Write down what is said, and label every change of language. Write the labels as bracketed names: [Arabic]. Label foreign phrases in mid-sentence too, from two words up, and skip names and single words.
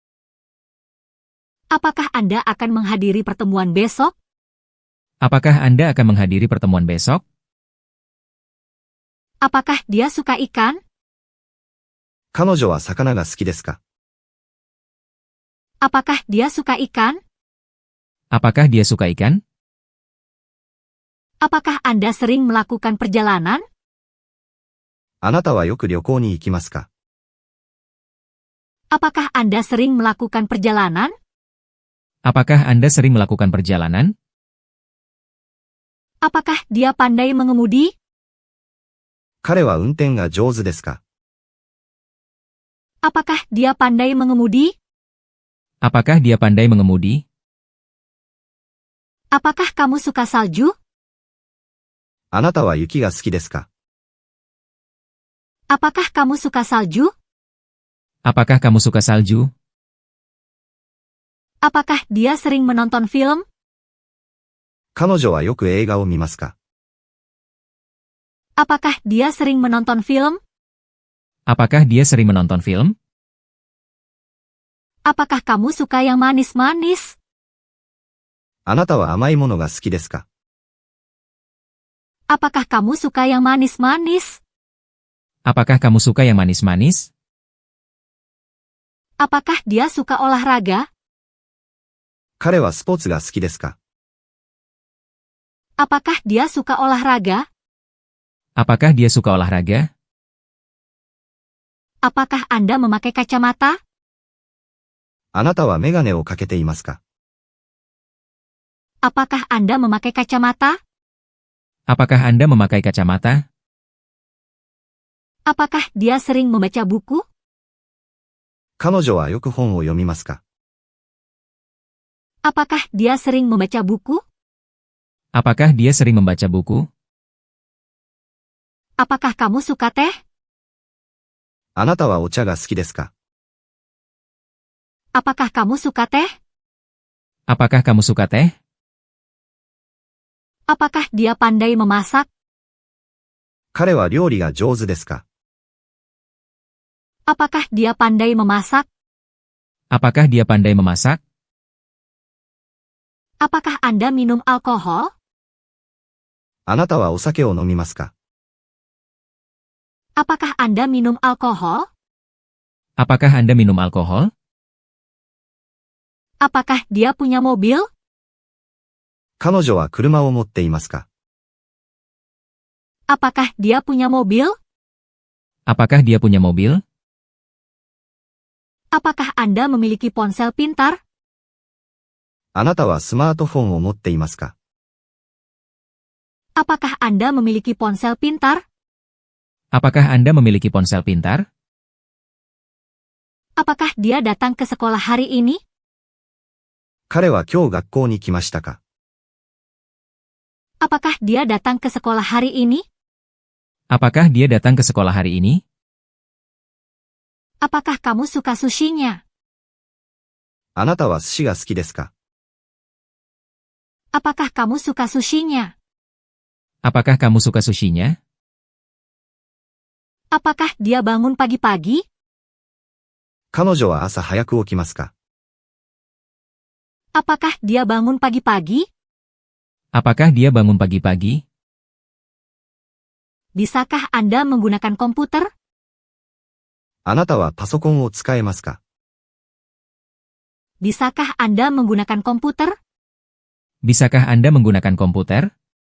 [Indonesian] Apakah Anda akan menghadiri pertemuan besok? Apakah Anda akan menghadiri pertemuan besok? Apakah dia suka ikan? [Japanese] 彼女は魚が好きですか？ [Indonesian] Apakah dia suka ikan? Apakah dia suka ikan? Apakah Anda sering melakukan perjalanan? [Japanese] あなたはよく旅行に行きますか？ [Indonesian] Apakah Anda sering melakukan perjalanan? Apakah Anda sering melakukan perjalanan? Apakah dia pandai mengemudi? [Japanese] 彼は運転が上手ですか？ [Indonesian] Apakah dia pandai mengemudi? Apakah dia pandai mengemudi? Apakah kamu suka salju? [Japanese] あなたは雪が好きですか？ [Indonesian] Apakah kamu suka salju? Apakah kamu suka salju? Apakah dia sering menonton film? [Japanese] 彼女はよく映画を見ますか？ [Indonesian] Apakah dia sering menonton film? Apakah dia sering menonton film? Apakah kamu suka yang manis-manis? [Japanese] あなたは甘いものが好きですか？ [Indonesian] Apakah kamu suka yang manis-manis? Apakah kamu suka yang manis-manis? Apakah dia suka olahraga? [Japanese] 彼はスポーツが好きですか？ [Indonesian] Apakah dia suka olahraga? Apakah dia suka olahraga? Apakah Anda memakai kacamata? [Japanese] あなたはメガネをかけていますか？ [Indonesian] Apakah Anda memakai kacamata? Apakah Anda memakai kacamata? Apakah dia sering membaca buku? [Japanese] 彼女はよく本を読みますか？ [Indonesian] Apakah dia sering membaca buku? Apakah dia sering membaca buku? Apakah kamu suka teh? [Japanese] あなたはお茶が好きですか？ [Indonesian] Apakah kamu suka teh? Apakah kamu suka teh? Apakah dia pandai memasak? [Japanese] 彼は料理が上手ですか？ [Indonesian] Apakah dia pandai memasak? Apakah dia pandai memasak? Apakah Anda minum alkohol? [Japanese] あなたはお酒を飲みますか？ [Indonesian] Apakah Anda minum alkohol? Apakah Anda minum alkohol? Apakah dia punya mobil? [Japanese] 彼女は車を持っていますか？ [Indonesian] Apakah dia punya mobil? Apakah dia punya mobil? Apakah Anda memiliki ponsel pintar? [Japanese] あなたはスマートフォンを持っていますか？ [Indonesian] Apakah Anda memiliki ponsel pintar? Apakah Anda memiliki ponsel pintar? Apakah dia datang ke sekolah hari ini? [Japanese] 彼は今日学校に来ましたか？ [Indonesian] Apakah dia datang ke sekolah hari ini? Apakah dia datang ke sekolah hari ini? Apakah kamu suka sushinya? [Japanese] あなたは寿司が好きですか？ [Indonesian] Apakah kamu suka sushinya? Apakah kamu suka sushinya? Apakah dia bangun pagi-pagi? [Japanese] 彼女は朝早く起きますか？ [Indonesian] Apakah dia bangun pagi-pagi? Apakah dia bangun pagi-pagi? Bisakah Anda menggunakan komputer? [Japanese] あなたはパソコンを使えますか？ [Indonesian] Bisakah Anda menggunakan komputer? Bisakah Anda menggunakan komputer?